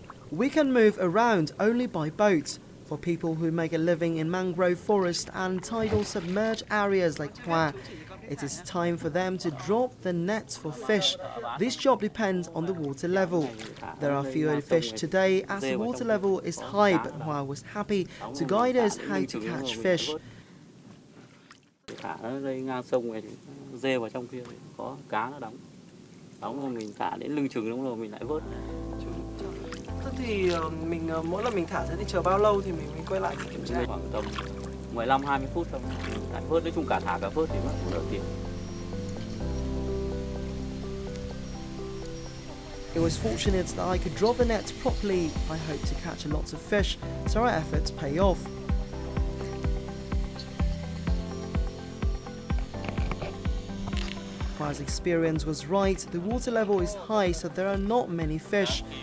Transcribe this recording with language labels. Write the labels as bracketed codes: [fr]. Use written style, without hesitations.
[en] We can move around only by boat. For people who make a living in mangrove forest and tidal submerged areas like Hua, it is time for them to drop the nets for fish. This job depends on the water level. There are fewer fish today as the water level is high, but Hua was happy to guide us how to catch fish. [vi] Thả nó đây ngang sông này thì dê vào trong kia thì có cá nó đóng rồi mình thả đến lưng chừng đúng rồi mình lại vớt. Thế thì mỗi lần mình thả thế thì chờ bao lâu thì mình quay lại kiểm tra? Khoảng tầm 15-20 phút xong mình lại vớt, nói chung cả thả cả vớt thì mất cũng đỡ tiền. [en] It was fortunate that I could drop the nets properly. I hope to catch a lot of fish, so our efforts pay off. Hua's experience was right. The water level is high, so there are not many fish.